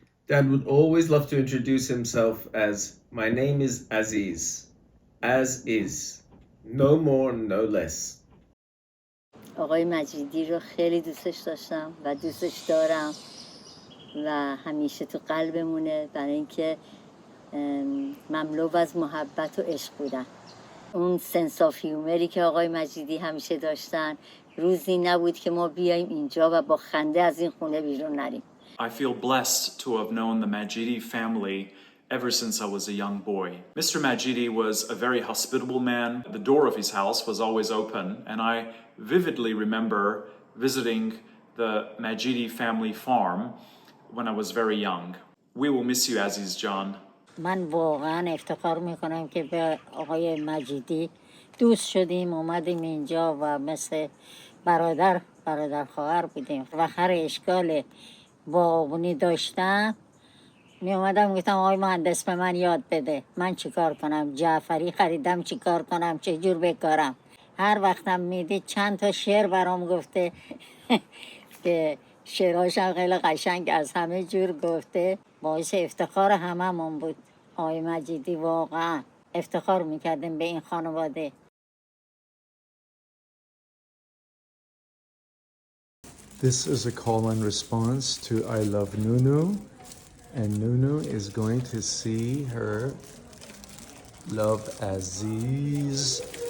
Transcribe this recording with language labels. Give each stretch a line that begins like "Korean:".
English: Dad would always love to introduce himself as, my name is Aziz, as is, no more, no less.
Persian: آقای مجیدی رو خیلی دوستش داشتم و دوستش دارم و همیشه تو قلبمونه، برای اینکه مملو از محبت و عشق بودن. اون
English: sense of هیومری
Persian: که آقای مجیدی همیشه داشتن، روزی نبود که ما بیایم اینجا و با خنده از این خونه بیرون نریم.
English: I feel blessed to have known the Majidi family ever since I was a young boy. Mr. Majidi was a very hospitable man. The door of his house was always open, and I vividly remember visiting the Majidi family farm when I was very young. We will miss you, Aziz John.
Persian: من واقعا افتخار میکنم که به آقای مجیدی دوست شدیم، اومدیم اینجا و مثل برادر خواهر بودیم و هر اشکال باغبونی داشتم می اومدم گفتم آقای مهندس به من یاد بده، من چیکار کنم، جعفری خریدم چیکار کنم، چه جور بکارم. هر وقتم میدید چند تا شعر برام گفته که شعراش هم خیلی قشنگ از همه جور گفته. باعث افتخار هممون بود. آقای مجیدی واقعا افتخار میکردیم به این خانواده.
English: This is a call and response to I Love Nunu, and Nunu is going to see her love Aziz.